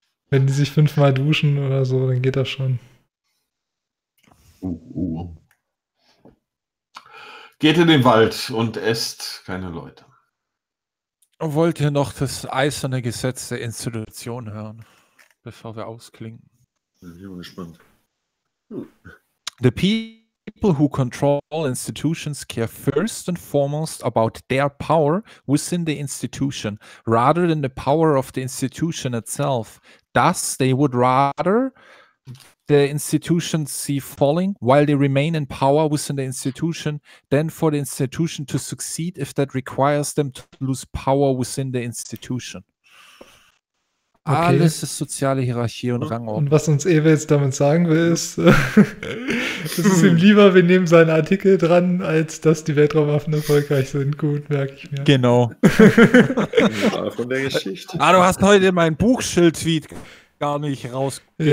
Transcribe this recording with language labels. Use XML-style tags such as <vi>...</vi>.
<de>Wenn die sich 5-mal duschen oder so, dann geht das schon. Geht in den Wald und esst keine Leute. Wollt ihr noch das eiserne Gesetz der Institution hören, bevor wir ausklingen? Ich bin gespannt.</de> <en>The people who control institutions care first and foremost about their power within the institution, rather than the power of the institution itself. Thus, they would rather the institution see falling while they remain in power within the institution, then for the institution to succeed if that requires them to lose power within the institution.</en> <de>Okay. Alles ist soziale Hierarchie und Rangordnung. Und was uns Ewe jetzt damit sagen will, ist, es ist ihm lieber, wir nehmen seinen Artikel dran, als dass die Weltraumwaffen erfolgreich sind. Gut, merke ich mir. Genau. Von der Geschichte. Ah, du hast heute mein Buchschild-Tweet gar nicht rausgenommen.</de>